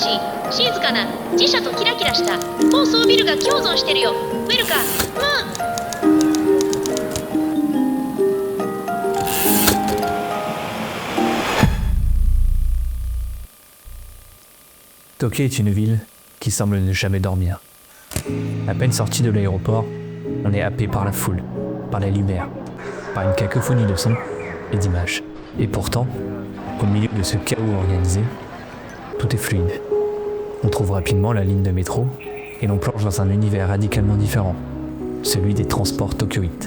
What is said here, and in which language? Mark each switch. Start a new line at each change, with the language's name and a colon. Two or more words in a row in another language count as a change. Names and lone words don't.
Japanese: 静かな自社とキラキラした高層ビルが共存してるよ。ウェルカム。
French: Tokyo est une ville qui semble ne jamais dormir. À peine sorti de l'aéroport, on est happé par la foule, par la lumière, par une cacophonie de sons et d'images. Et pourtant, au milieu de ce chaos organisé, tout est fluide. On trouve rapidement la ligne de métro et l'on plonge dans un univers radicalement différent, celui des transports tokyoïtes.